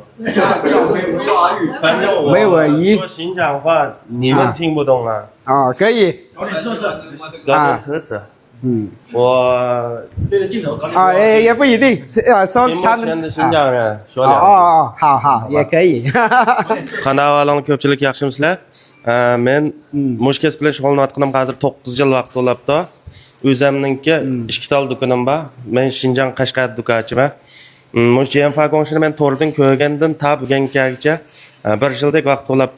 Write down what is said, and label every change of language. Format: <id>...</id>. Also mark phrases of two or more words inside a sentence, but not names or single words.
<zh>叫维瓦语。反正我维吾尔语说新疆话，你们听不懂啊。哦，可以。搞点特色。搞点特色。嗯。我对着镜头搞点。啊，也不一定，说屏幕他们。前的新疆人说哦两句。哦，好好，也可以。</zh> <uz>Qanday ko'pchilik yaxshimisizlar? Men mush kasb bilan shug'ullanayotganim hozir 9 yil vaqt bo'libdi. O'zimninki ikkita do'konim bor. Men Shinjang Qashqar do'konchiman. Mush JMF Gongshini men to'rdan ko'rgandan ta bugungacha 1 yildek vaqt bo'libdi.</uz>